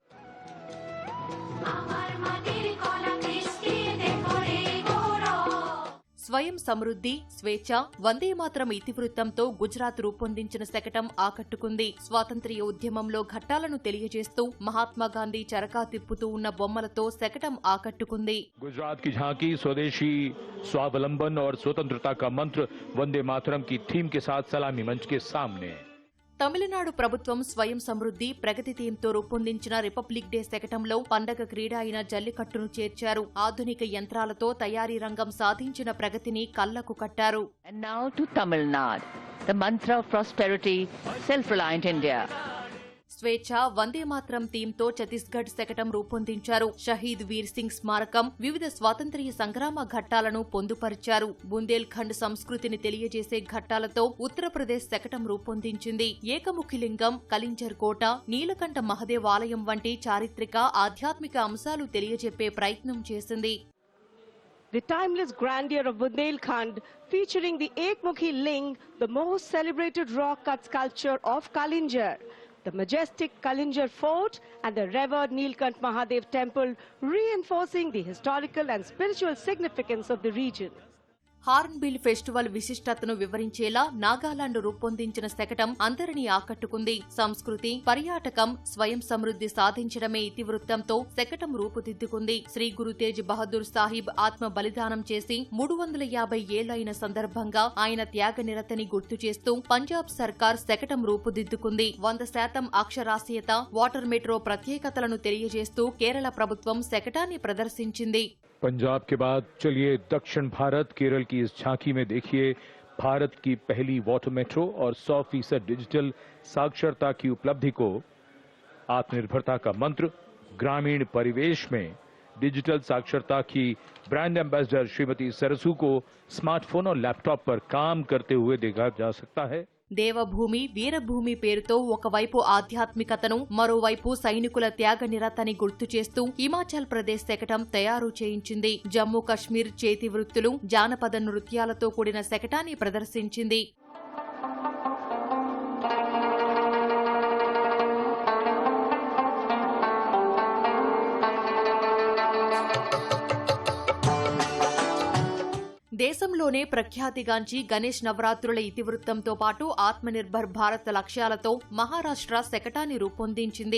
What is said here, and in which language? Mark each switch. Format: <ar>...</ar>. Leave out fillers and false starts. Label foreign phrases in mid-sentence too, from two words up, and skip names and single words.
<te>స్వయం సమృద్ధి, స్వేచ్ఛ, వందేమాతరం ఇతివృత్తంతో గుజరాత్ రూపొందించిన శకటం ఆకట్టుకుంది. స్వాతంత్ర్య ఉద్యమంలో ఘట్టాలను తెలియజేస్తూ మహాత్మాగాంధీ చరకా తిప్పుతూ ఉన్న బొమ్మలతో శకటం ఆకట్టుకుంది.</te> <hi>గుజరాత్ की झांकी स्वदेशी स्वावलंबन और स्वतंत्रता का मंत्र वंदे मातरम की थीम के साथ सलामी मंच के सामने.</hi> <te>తమిళనాడు ప్రభుత్వం స్వయం సమృద్ధి, ప్రగతి థీమ్తో రూపొందించిన</te> <en>Republic Day</en> <te>శకటంలో పండగ క్రీడ అయిన జల్లికట్టును చేర్చారు. ఆధునిక యంత్రాలతో తయారీ రంగం సాధించిన ప్రగతిని కళ్లకు కట్టారు.</te> <en>And now to Tamil Nadu, the mantra of prosperity, self-reliant India.</en> <te>స్వేచ్ఛ, వందేమాతరం థీమ్తో ఛత్తీస్గఢ్ శకటం రూపొందించారు. షహీద్ వీర్ సింగ్ స్మారకం, వివిధ స్వాతంత్ర్య సంగ్రామ ఘట్టాలను పొందుపరిచారు. బుందేల్ ఖండ్ సంస్కృతిని తెలియజేసే ఘట్టాలతో ఉత్తరప్రదేశ్ శకటం రూపొందించింది. ఏకముఖి లింగం, కలింజర్ కోట, నీలకంఠ మహదేవ్ ఆలయం వంటి చారిత్రక, ఆధ్యాత్మిక అంశాలు తెలియజెప్పే ప్రయత్నం చేసింది.</te> <en>The timeless grandeur of Bundelkhand, featuring the Ekmukhi Ling, the most celebrated rock-cut sculpture of Kalinjar, the majestic Kalinjar Fort and the revered Neelkanth Mahadev Temple, reinforcing the historical and spiritual significance of the region.</en> <te>హార్న్బిల్ ఫెస్టివల్ విశిష్టతను వివరించేలా నాగాలాండ్ రూపొందించిన శకటం అందరినీ ఆకట్టుకుంది. సంస్కృతి, పర్యాటకం, స్వయం సమృద్ధి సాధించడమే ఇతివృత్తంతో శకటం రూపుదిద్దుకుంది. శ్రీ గురు తేజ్ బహదూర్ సాహిబ్ ఆత్మ బలిదానం చేసి 350 ఏళ్లైన సందర్భంగా ఆయన త్యాగ నిరతని గుర్తు చేస్తూ పంజాబ్ సర్కార్ శకటం రూపుదిద్దుకుంది. 100% అక్షరాస్యత,</te> <en>water metro</en> <te>ప్రత్యేకతలను తెలియజేస్తూ కేరళ ప్రభుత్వం శకటాన్ని ప్రదర్శించింది.</te> <hi>पंजाब के बाद चलिए दक्षिण भारत केरल की इस झांकी में देखिए भारत की पहली</hi> <en>water metro</en> <hi>और 100% डिजिटल साक्षरता की उपलब्धि को. आत्मनिर्भरता का मंत्र, ग्रामीण परिवेश में डिजिटल साक्षरता की</hi> <en>brand ambassador</en> <hi>श्रीमती सरसू को स्मार्टफोन और लैपटॉप पर काम करते हुए देखा जा सकता है.</hi> <te>దేవభూమి, వీరభూమి పేరుతో ఒకవైపు ఆధ్యాత్మికతను, మరోవైపు సైనికుల త్యాగ నిరతని గుర్తు చేస్తూ హిమాచల్ ప్రదేశ్ శకటం తయారు చేయించింది. జమ్మూ కశ్మీర్ చేతి వృత్తులు, జానపద నృత్యాలతో కూడిన శకటాన్ని ప్రదర్శించింది. దేశంలోనే ప్రఖ్యాతిగాంచి గణేష్ నవరాత్రుల ఇతివృత్తంతో పాటు ఆత్మనిర్భర్ భారత్ లక్ష్యాలతో మహారాష్ట్ర శకటాన్ని రూపొందించింది.</te>